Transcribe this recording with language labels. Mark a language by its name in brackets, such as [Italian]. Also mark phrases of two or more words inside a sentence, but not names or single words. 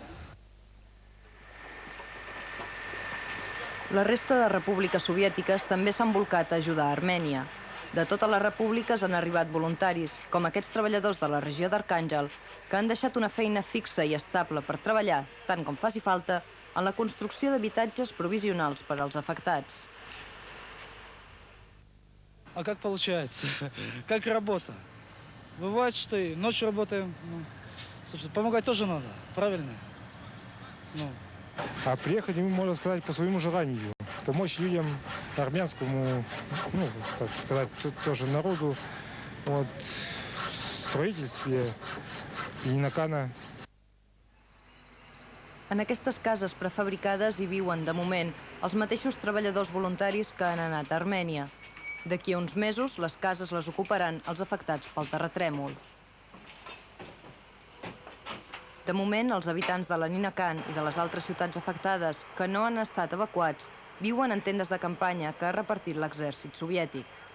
[Catalan] La resta de repúbliques soviètiques també s'han volcat a ajudar a Armènia. De totes les repúbliques han arribat voluntaris, com aquests treballadors de la regió d'Arkhàngel, que han deixat una feina fixa i estable per treballar, tant com faci falta, en la construcció d'habitatges provisionals per als afectats. [Russian] А как получается? Как работа? Бывает, что и ночью работаем. Собственно, помогать тоже надо, правильно? А приехать мы, можно сказать, по своему желанию. Помочь людям армянскому, как сказать, тоже народу, в строительстве Ленинакана. [Catalan] En aquestes cases prefabricades hi viuen, de moment, els mateixos treballadors voluntaris que han anat a Armènia. D'aquí a uns mesos, les cases les ocuparan els afectats pel terratrèmol. De moment, els habitants de Leninakan i de les altres ciutats afectades que no han estat evacuats viuen en tendes de campanya que ha repartit l'exèrcit soviètic.